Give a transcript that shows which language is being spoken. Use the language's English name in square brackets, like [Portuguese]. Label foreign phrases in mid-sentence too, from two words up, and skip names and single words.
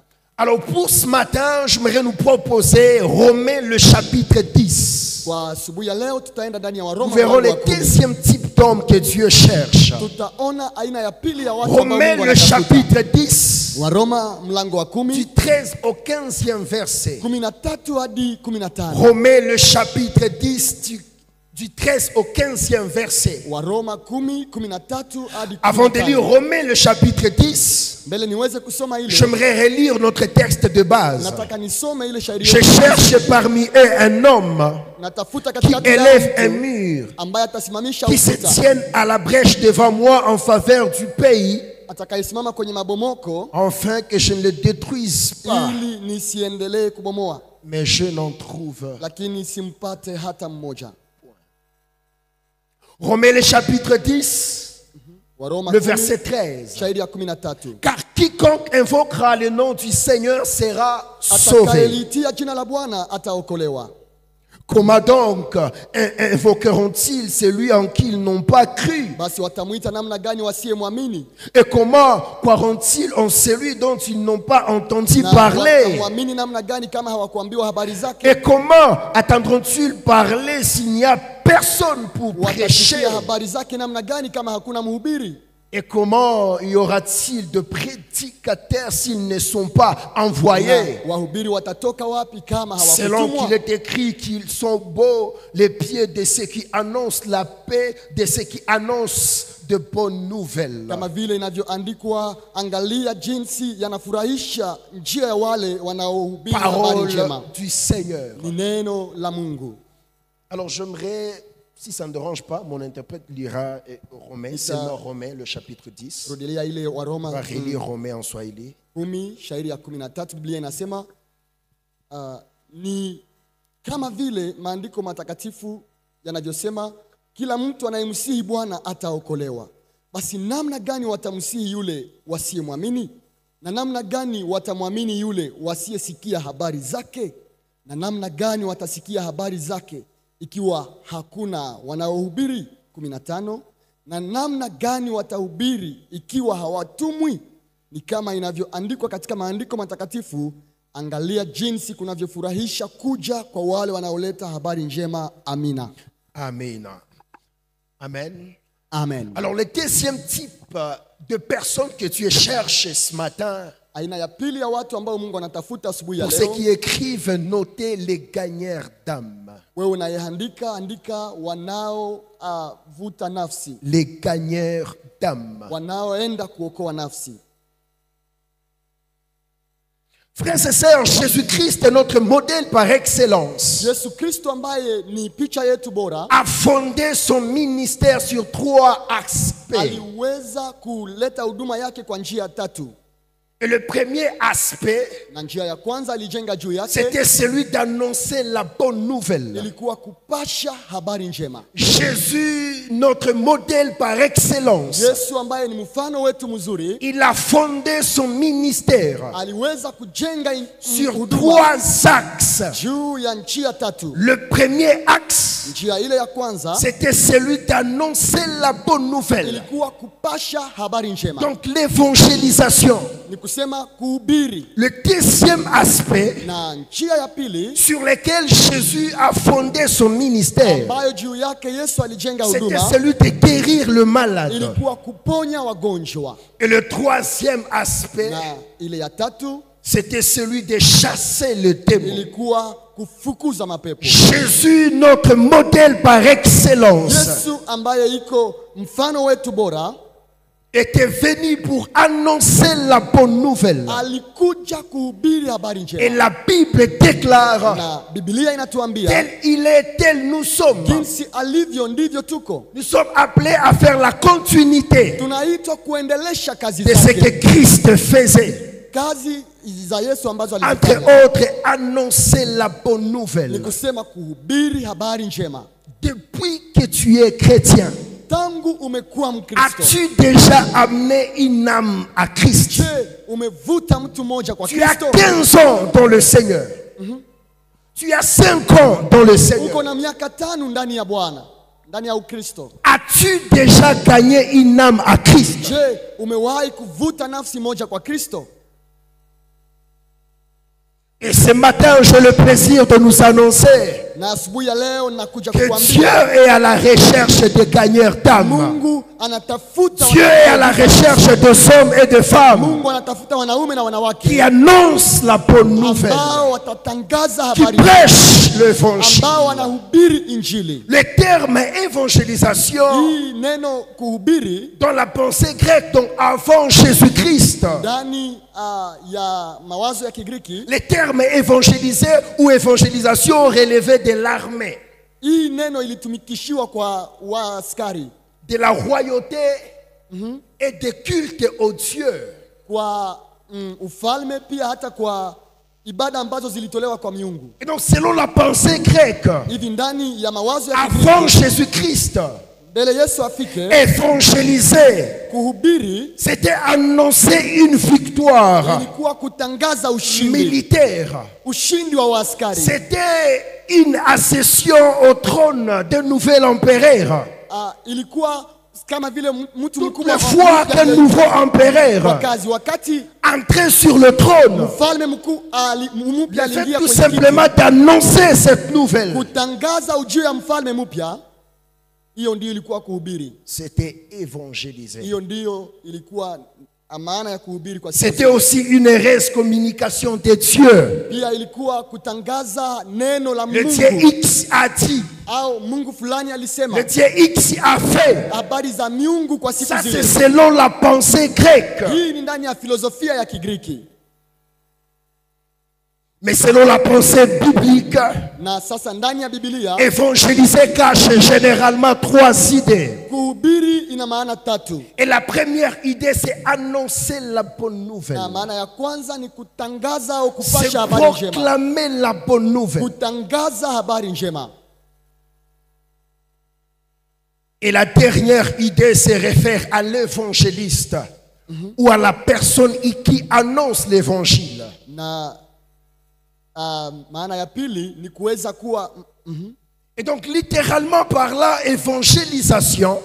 [French] Alors pour ce matin, j'aimerais nous proposer Romains le chapitre 10. [Swahili] Kwa asubuhi ya leo tutaenda ndani ya [French] Nous [Swahili] Waroma [French] verrons [Swahili] mlango [French] le [Swahili] wa 10. [French] deuxième type d'homme que Dieu cherche. [Swahili] Tutaona aina ya pili ya watu ambao [French] Romains [Swahili] Mungu [French] le [Swahili] anatafuta. [French] chapitre 10, [Swahili] Waroma mlango wa [French] du [Swahili] 10, [French] 13 au 15e verset. [Swahili] 13 hadi 15. [French] Romains le chapitre 10, du 13 au 15e verset. [Swahili] Waroma 10, 13 hadi [French] Avant de [Swahili] 15. [French] lire Romains le chapitre 10, [Swahili] Mbele niweze kusoma ile, [French] j'aimerais relire notre texte de base. [Swahili] nataka nisome ile shairi [French] Je [Swahili] yetu. [French] cherche parmi eux un homme [Swahili] Natafuta [French] qui [Swahili] katikati [French] élève un [Swahili] ya mtu [French] mur, [Swahili] ambaye atasimamisha [French] qui se [Swahili] ukuta, [French] tienne à la brèche devant moi en faveur du pays, [Swahili] atakayesimama kwenye mabomoko [French] afin que je ne le détruise pas. [Swahili] ili nisiendelee kubomoa, [French] Mais je n'en trouve. [Swahili] lakini simpate hata mmoja. [French] Romains le chapitre 10, [Swahili] Waroma [French] le [Swahili] 10, [French] verset 13. [Swahili] shairi ya 13. [French] Car quiconque invoquera le nom du Seigneur sera sauvé. [Swahili] Atakayeliitia jina la Bwana ataokolewa. [French] Comment donc invoqueront-ils celui en qui ils n'ont pas cru? [Swahili] Basi watamuita namna gani wasiyemwamini? [French] Et comment croiront-ils en celui dont ils n'ont pas entendu [Swahili] Na [French] parler? [Swahili] watamwamini namna gani kama hawakuambiwa habari zake? [French] Et comment attendront-ils parler s'il n'y a personne pour prêcher? [Swahili] Watasikia habari zake namna gani kama hakuna mhubiri? [French] Et comment y aura-t-il de prédicateurs s'ils ne sont pas envoyés? [Swahili] Na wahubiri watatoka wapi kama [French] Selon qu'il [Swahili] hawakutumwa? [French] est écrit qu'ils sont beaux les pieds de ceux qui annoncent la paix, de ceux qui annoncent de bonnes nouvelles. [Swahili] Kama vile inavyoandikwa, angalia jinsi yanafurahisha njia ya wale wanaohubiri habari [French] Parole [Swahili] njema. [French] du Seigneur. [Swahili] Ni neno la Mungu. [French] Alors j'aimerais, si ça ne dérange pas, mon interprète lira Romains, c'est dans Romains, le chapitre 10. [Swahili] Rudilia ile wa [French] On va [Swahili] Roma [French] relire Romains en Swahili. [Swahili] 10 shairi ya 13, Biblia inasema ni kama vile maandiko matakatifu yanavyosema, kila mtu anayemsihi Bwana ataokolewa. Basi namna gani watamsihi yule wasiyemwamini? Na namna gani watamwamini yule wasiyesikia habari zake? Na namna gani watasikia habari zake ikiwa hakuna wanaohubiri? 15. Na namna gani watahubiri ikiwa hawatumwi? Ni kama inavyoandikwa katika maandiko matakatifu, angalia jinsi kunavyofurahisha kuja kwa wale wanaoleta habari njema. Amina. [French] Amen. Amen. Amen. Alors le deuxième type de personnes que tu cherches ce matin, [Swahili] Aina ya pili ya watu ambao Mungu anatafuta asubuhi ya [French] pour ceux [Swahili] leo, [French] qui écrivent, notez les gagneurs d'âme. [Swahili] wewe unayeandika, andika wanao vuta nafsi, [French] Les gagneurs d'âme. [Swahili] wanaoenda kuokoa nafsi. [French] Frères et sœurs, Jésus-Christ est notre modèle par excellence. [Swahili] Yesu Kristo ambaye ni picha yetu bora [French] A fondé son ministère sur 3 aspects. [Swahili] aliweza kuleta huduma yake kwa njia tatu. [French] Et le premier aspect, [Swahili] Na njia ya kwanza alijenga juu yake [French] c'était celui d'annoncer la bonne nouvelle. [Swahili] ilikuwa kupasha habari njema. [French] Jésus, notre modèle par excellence, [Swahili] Yesu ambaye ni mfano wetu mzuri [French] il a fondé son ministère [Swahili] aliweza kujenga [French] sur [Swahili] huduma [French] 3 axes. [Swahili] juu ya njia tatu. [French] Le premier axe, [Swahili] Njia ile ya kwanza [French] c'était celui d'annoncer la bonne nouvelle. [Swahili] ilikuwa kupasha habari njema, [French] Donc l'évangélisation. [Swahili] ni kusema kuhubiri. [French] Le deuxième aspect [Swahili] Na njia ya pili [French] sur lequel Jésus a fondé son ministère, [Swahili] ambayo juu yake Yesu alijenga [French] c'était [Swahili] huduma [French] celui de guérir le malade. [Swahili] ilikuwa kuponya wagonjwa. [French] Et le troisième aspect, [Swahili] Na ile ya tatu [French] c'était celui de chasser le démon. [Swahili] ilikuwa kufukuza mapepo. [French] Jésus, notre modèle par excellence, [Swahili] Yesu ambaye iko mfano wetu bora [French] était venu pour annoncer la bonne nouvelle. [Swahili] alikuja kuhubiri habari [French] Et [Swahili] njema. [French] la Bible déclare, [Swahili] Na Biblia inatuambia [French] tel il est, tel nous sommes. [Swahili] jinsi alivyo ndivyo tuko. [French] Nous sommes appelés à faire la continuité [Swahili] Tunaitwa kuendelesha kazi [French] de ce que [Swahili] zake, [French] Christ faisait. [Swahili] kazi za Yesu ambazo [French] Entre [Swahili] alizifanya, [French] autres, annoncer la bonne [Swahili] ni [French] nouvelle. [Swahili] kusema kuhubiri habari njema. [French] Depuis que tu es chrétien, [Swahili] Tangu umekuwa Mkristo, [French] as-tu déjà amené une âme à Christ? [Swahili] je umevuta mtu mmoja kwa [French] Tu as [Swahili] Kristo? [French] 15 ans dans le Seigneur. Tu as 5 ans dans le [Swahili] Uko [French] Seigneur. [Swahili] na miaka 5 ndani ya Bwana, ndani ya Ukristo. [French] As-tu déjà gagné une âme à Christ? [Swahili] Je, umewahi kuvuta nafsi moja kwa Kristo? [French] Et ce matin, j'ai le plaisir de nous annoncer [Swahili] Na asubuhi ya leo nakuja [French] que Dieu [Swahili] kukuambia [French] est à la recherche de gagneurs d'âme. [Swahili] Mungu anatafuta [French] Dieu est à la recherche de hommes et de femmes [Swahili] Mungu anatafuta wanaume na [French] qui [Swahili] wanawake [French] annoncent la bonne nouvelle, [Swahili] ambao watatangaza [French] qui [Swahili] habari, [French] prêchent l'évangile. [Swahili] ambao wanahubiri injili. [French] Le terme évangélisation [Swahili] Hii neno kuhubiri [French] dans la pensée grecque, donc avant Jésus-Christ, [Swahili] ndani ya mawazo ya Kigiriki, [French] le terme évangéliser ou évangélisation relevait de l'armée, [Swahili] hii neno ilitumikishiwa kwa waaskari, [French] de la royauté et de culte aux dieux. [Swahili] kwa ufalme, pia hata kwa ibada ambazo zilitolewa kwa miungu. [French] Et donc selon la pensée grecque, [Swahili] Hivi ndani ya mawazo ya [French] avant [Swahili] Kigiriki, [French] Jésus-Christ, [Swahili] mbele Yesu afike, [French] évangéliser, [Swahili] kuhubiri [French] c'était annoncer une victoire [Swahili] ilikuwa kutangaza ushindi, [French] militaire. [Swahili] ushindi wa waaskari. [French] C'était une accession au trône d'un nouvel empereur. [Swahili] Ilikuwa kama vile mtu [French] Toutes [Swahili] mkubwa [French] les fois qu'un nouveau empereur [Swahili] wakazi, wakati [French] entrait sur le trône, [Swahili] mfalme mkuu mpya [French] il fait [Swahili] aliingia [French] tout [Swahili] kwenye kiti, [French] simplement d'annoncer cette nouvelle. [Swahili] kutangaza ujio ya mfalme mpya Hiyo ndio ilikuwa kuhubiri. [French] C'était évangéliser. [Swahili] Hiyo ndio ilikuwa maana ya kuhubiri kwa sisi. [French] C'était aussi une heureuse communication de Dieu. [Swahili] Pia ilikuwa kutangaza neno la [French] Le [Swahili] Mungu. [French] Dieu X a dit. [Swahili] Au Mungu fulani alisema. [French] Le Dieu X a fait. [Swahili] Habari za miungu kwa siku [French] Ça [Swahili] zile. [French] c'est selon la pensée grecque. [Swahili] Hii ni ndani ya filosofia ya Kigiriki. [French] Mais selon la pensée biblique, [Swahili] Na sasa ndani ya Biblia [French] évangéliser cache généralement 3 idées. [Swahili] kuhubiri ina maana 3. [French] Et la première idée, c'est annoncer la bonne nouvelle. [Swahili] Na maana ya kwanza ni kutangaza au [French] C'est [Swahili] kupasha habari njema. [French] proclamer la bonne nouvelle. [Swahili] Kutangaza habari njema. [French] Et la dernière idée se réfère à l'évangéliste ou à la personne qui annonce l'évangile. [Swahili] Na maana ya pili ni kuweza kuwa [French] Et donc littéralement par là, évangélisation,